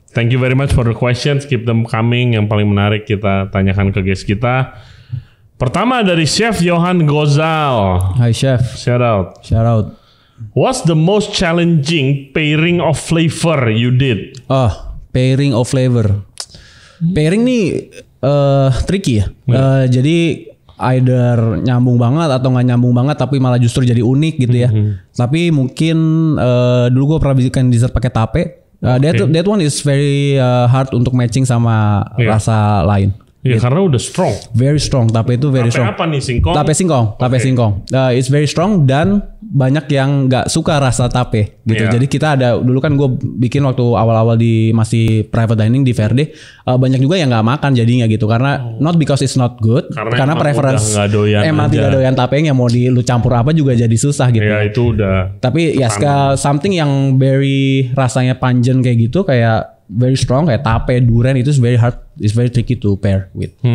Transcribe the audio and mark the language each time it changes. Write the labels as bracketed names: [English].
[English] Thank you very much for the questions, keep them coming. [Indonesian] Yang paling menarik kita tanyakan ke guys kita. Pertama dari Chef Johan Gozal. [English] Hi Chef. Shout out. What's the most challenging pairing of flavor you did? Pairing of flavor. Pairing nih tricky ya. [Indonesian] Jadi either nyambung banget atau nggak nyambung banget, tapi malah justru jadi unik gitu ya. Tapi mungkin dulu gue pernah bikin dessert pakai tape. [English] That one is very hard [Indonesian] untuk matching sama rasa lain. Ya karena udah strong. [English] Very strong. [Indonesian] Tape itu [English] very strong. [Indonesian] Tape apa nih? Singkong? Tape singkong. [English] It's very strong [Indonesian] dan banyak yang nggak suka rasa tape gitu. Jadi kita ada dulu kan gue bikin waktu awal-awal di masih private dining di Verde, banyak juga yang nggak makan jadinya gitu karena [English] not because it's not good, [Indonesian] karena preference emang tidak doyan tapenya, mau lu campur apa juga jadi susah gitu. Ya itu udah. Tapi ya [English] something yang very rasanya pungent kayak gitu, kayak very strong kayak tape, durian itu very hard, it's very tricky to pair with.